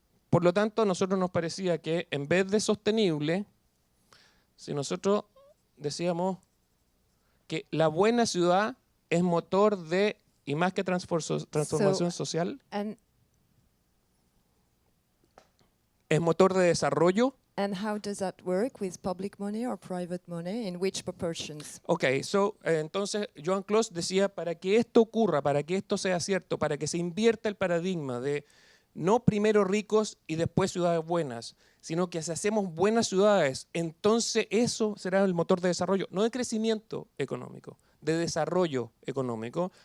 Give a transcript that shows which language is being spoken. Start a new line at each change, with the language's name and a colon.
Spanish: Por lo tanto, a nosotros nos parecía que en vez de sostenible, si nosotros decíamos que la buena ciudad es motor de, y más que transformación social, es motor de desarrollo.
English: And how does that work with public money or private money? In which proportions?
Spanish: Okay, entonces Joan Clos decía, para que esto ocurra, para que esto sea cierto, para que se invierta el paradigma de no primero ricos y después ciudades buenas, sino que si hacemos buenas ciudades, entonces eso será el motor de desarrollo, no de crecimiento económico, de desarrollo económico.